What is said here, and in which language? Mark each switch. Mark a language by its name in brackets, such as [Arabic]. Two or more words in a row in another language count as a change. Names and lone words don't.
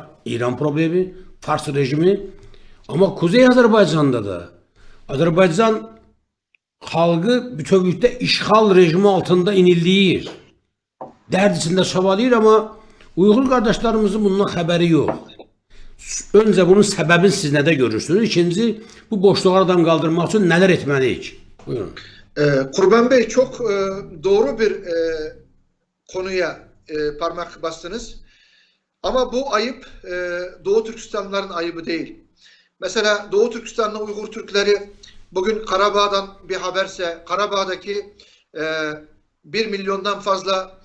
[Azerbaijani] İran problemi, Fars rejimi. Ama Kuzey Azərbaycanda da Azərbaycan xalqı bütövlükdə işğal rejimi altında inildiyir. Dərd içində çabalayır, amma Uyğur qardaşlarımızın bundan xəbəri yox. Öncə bunun səbəbini siz nədə görürsünüz? [Turkish] İkinci, bu boşluğu aradan kaldırmak için neler etmeliyiz? Buyurun. Kurban Bey, çok doğru bir konuya parmak bastınız. Ama bu ayıp Doğu Türkistanlıların ayıbı değil. Mesela Doğu Türkistanlı Uygur Türkleri bugün Karabağ'dan bir haberse, Karabağ'daki 1 milyondan fazla